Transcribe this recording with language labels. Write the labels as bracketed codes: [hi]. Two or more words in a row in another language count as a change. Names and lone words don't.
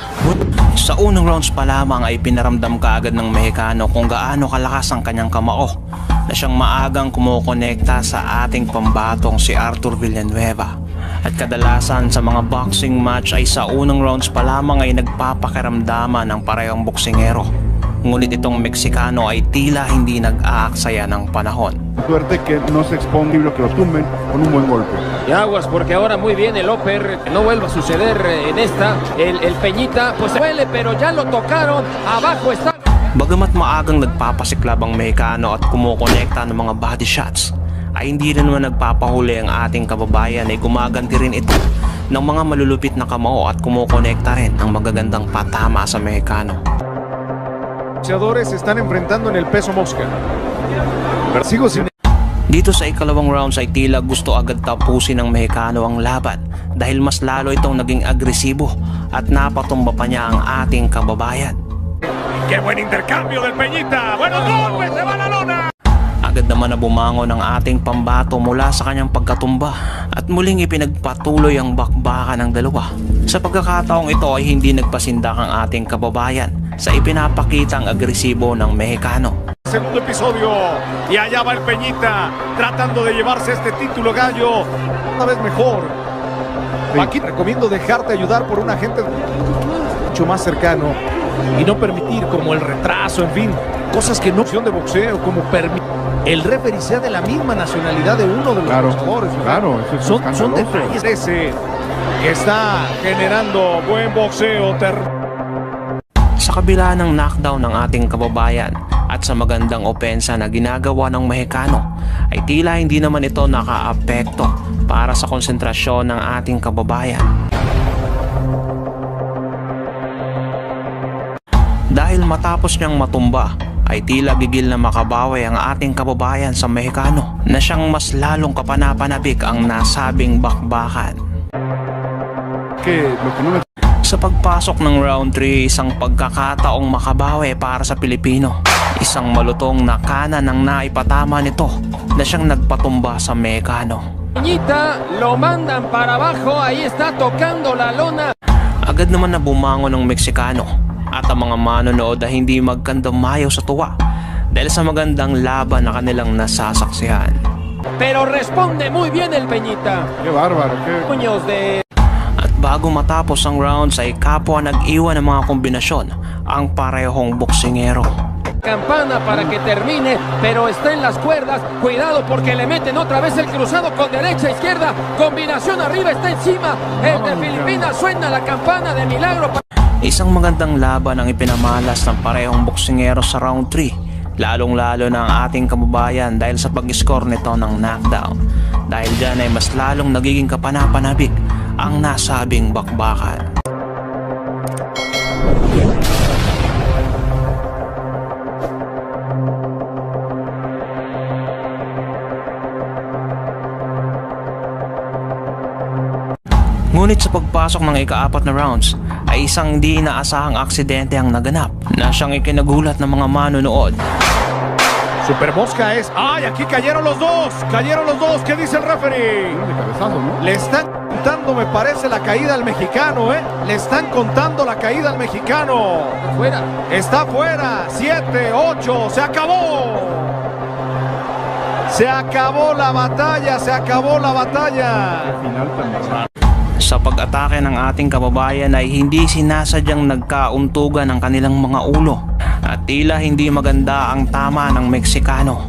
[tl] Sa unang rounds pa lamang ay pinaramdam kaagad ng Mexicano kung gaano kalakas ang kanyang kamao na siyang maagang kumukonekta sa ating pambatong si Arthur Villanueva. At kadalasan sa mga [en] boxing match [tl] ay sa unang rounds pa lamang ay nagpapakiramdaman ng parehong boksingero. Ngunit itong Meksikano ay tila hindi nag-aaksaya ng panahon. [es] Suerte que no se exponga y que lo tumben con un buen golpe. Y aguas porque ahora muy bien el upper, no vuelva a suceder en esta. El Peñita pues duele pero ya lo tocaron, abajo está. [tl] Bagamat maagang nagpapasiklab ang Mexicano at kumukonekta ng mga [en] body shots, [tl] ay hindi rin naman nagpapahuli ang ating kababayan ay gumaganti rin ito ng mga malulupit na kamao at kumukonekta rin ang magagandang patama sa Mexicano. [es] Boxeadores se están enfrentando en el peso mosca. Pero sigo sin... [tl] Dito sa ikalawang rounds ay tila gusto agad tapusin ng Mexicano ang laban dahil mas lalo itong naging agresibo at napatumba pa niya ang ating kababayan. [es] ¡Qué buen intercambio del Peñita! ¡Buenos golpes! ¡Se va la lona! [tl] Agad naman na bumangon ang ating pambato mula sa kanyang pagkatumba at muling ipinagpatuloy ang bakbakan ng dalawa. Sa pagkakataong ito ay hindi nagpasindak ang ating kababayan sa ipinapakitang agresibo ng Mexicano. [es] Segundo episodio y allá va el Peñita tratando de llevarse este título gallo una vez mejor. Aquí recomiendo dejarte ayudar por un agente mucho más cercano y no permitir como el retraso, en fin, cosas que no opción de boxeo, como el referee sea de la misma nacionalidad de uno de los boxeadores. Claro, eso es son detalles ese que está generando buen boxeo. [tl] Sa kabila ng knockdown ng ating kababayan at sa magandang opensa na ginagawa ng Mexicano, ay tila hindi naman ito nakaapekto para sa konsentrasyon ng ating kababayan. Dahil matapos niyang matumba, ay tila gigil na makabawi ang ating kababayan sa Mexicano na siyang mas lalong kapanapanabik ang nasabing bakbakan. Sa pagpasok ng round 3, isang pagkakataong makabawi para sa Pilipino. Isang malutong na kanan ang naipatama nito na siyang nagpatumba sa Mexicano. [es] Peñita, lo mandan para abajo, ahí está tocando la lona. [tl] Agad naman na bumangon ng Meksikano at ang mga manonood ay hindi magkandamayaw sa tuwa dahil sa magandang laban na kanilang nasasaksihan. [es] Pero responde muy bien el Peñita. Qué bárbaro, qué... Puños de... [tl] At bago matapos ang rounds ay kapwa nag-iwan ng mga kombinasyon ang parehong boksingero. [es] Campana para que termine, pero está en las cuerdas. Cuidado porque le meten otra vez el cruzado con derecha, izquierda. Combinación arriba, está encima. El de Filipinas suena la campana de milagro. [tl] Isang magandang laban ang ipinamalas ng parehong boksingero sa round 3. Lalong-lalo na ang ating kababayan dahil sa pag-score nito ng knockdown. Dahil dyan ay mas lalong nagiging kapanapanabik ang nasabing bakbakan. Ngunit sa pagpasok ng ika-4 na rounds ay isang di inaasahang aksidente ang naganap na siyang ikinagulat ng mga manonood. [es] Super Mosca es... ¡Ay! Aquí cayeron los dos. ¿Qué dice el referee? Le están contando, me parece, la caída al mexicano, ¿eh? Le están contando la caída al mexicano. Fuera. Está fuera. 7, 8. Se acabó. Se acabó la batalla. Final tan raro. [tl] Sa pag-atake ng ating kababayan ay hindi sinasadyang nagkauntugan ang kanilang mga ulo at tila hindi maganda ang tama ng Meksikano.